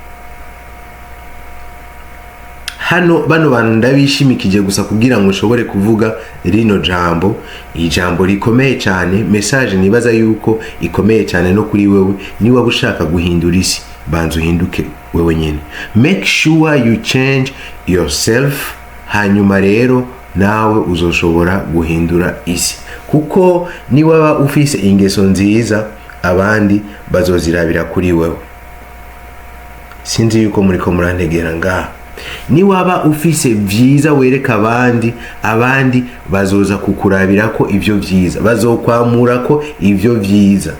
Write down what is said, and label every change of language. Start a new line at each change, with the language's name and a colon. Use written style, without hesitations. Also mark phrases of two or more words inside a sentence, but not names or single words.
Rundi: Hano bano bantu ndabishimikije gusa kugira ngo ushobore kuvuga rino jambo, ijambo rikomeye cyane, message nibaza yuko ikomeye cyane no kuri wewe. Niba ushaka guhindura isi, banza uhinduke wewe nyene.
English: Make sure you change yourself,
Rundi: hanyuma rero nawe uzoshobora guhindura isi. Kuko niba ufise ingeso nziza, abandi bazozirabira kuri wewe. Sinzi yuko muriko murantegera ngaha. Niwaba ufise vyiza wereka abandi bazoza kukurabira ko ivyo vyiza, bazokwamura ko ivyo vyiza.